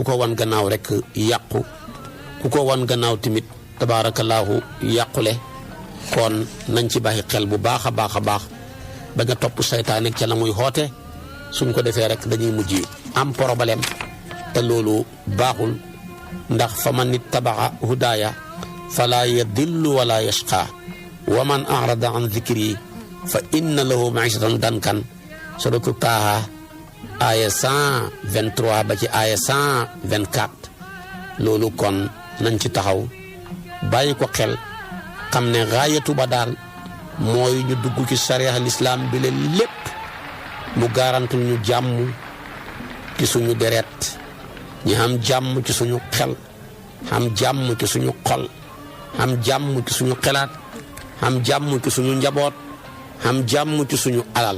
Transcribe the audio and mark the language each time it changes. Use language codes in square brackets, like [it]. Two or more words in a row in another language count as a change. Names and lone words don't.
[wo] ko wan gannaaw rek yàqu ku ko wan gannaaw tamit tabaarakallaahu yàqule kon nañ ci bàyyi xel bu baax a baax a baax ba nga topp seytaane ca la muy xoote suñ ko defee rek dañuy mujj am problème te loolu baaxul ndax [ar] فمن اتبع هداي فلا يضل ولا يشقى ومن أعرض عن ذكري فإن له معيشة ضنكا [wo] suratu Taaha aaya 123 ba ci aaya 124 loolu kon nañ ci taxaw bàyyi ko xel xam ne gaayatu ba daal mooy ñu dugg ci sariya lislaam bi leen lépp mu garantul ñu jàmm ci suñu deret ñu am jàmm ci suñu xel am jàmm ci suñu xol am jàmm ci suñu xelaat am jàmm ci suñu njaboot am jàmm ci suñu alal